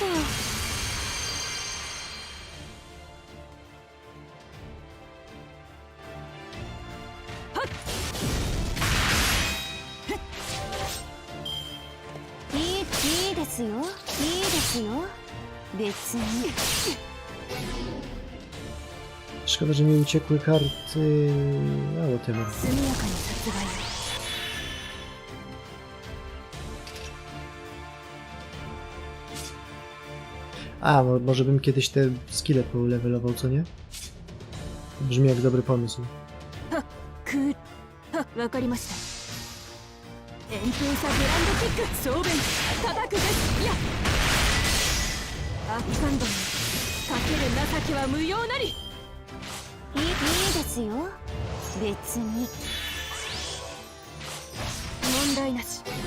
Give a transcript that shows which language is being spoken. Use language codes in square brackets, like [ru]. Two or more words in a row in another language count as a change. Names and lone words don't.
[ja] いいですよ、いいですよ。別に。 [pl] Szkoda, że mi uciekły karty. No, tym. [ja] 速やかに殺害。 [pl] A, może bym kiedyś te skille polevelował, co nie? Brzmi jak dobry pomysł. [ja] わかりました。旋風さグランドキック正面叩くですいやアッカンドにかける情けは無用なり。いいですよ別に問題なし。